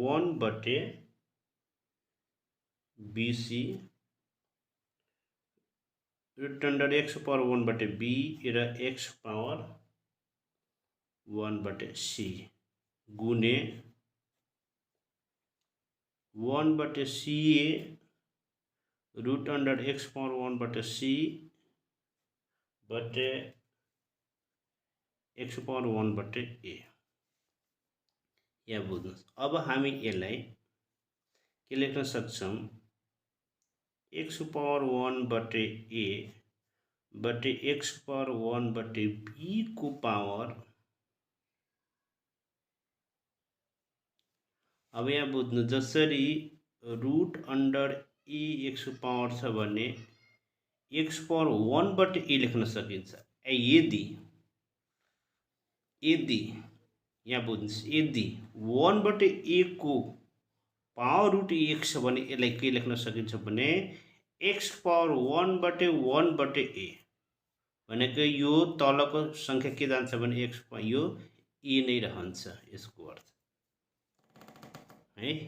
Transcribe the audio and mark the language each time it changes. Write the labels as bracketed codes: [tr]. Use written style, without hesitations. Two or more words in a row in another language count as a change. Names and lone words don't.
[ne] 1/bc [en] root under x power [ne] 1/b र x पावर 1/c गुणे 1/ca [en] root under x power [ne] 1/c बटे x पावर 1/a यहाँ बुझ्नुहोस्। अब हामी यसलाई के लेख्न सक्छौं x पावर 1/a बटे x पावर 1/b को पावर। अब यहाँ बुझ्नु जसरी [en] root under [ne] a x को पावर छ भने x पावर 1/a लेख्न सकिन्छ। यदि यहाँ बुझ्नुहोस् यदि 1/a को पावर रूट x छ भने यसलाई के लेख्न सकिन्छ भने x पावर 1/1/a भनेको यो तलको संख्या के जान्छ भने x यो a नै रहन्छ यसको अर्थ है।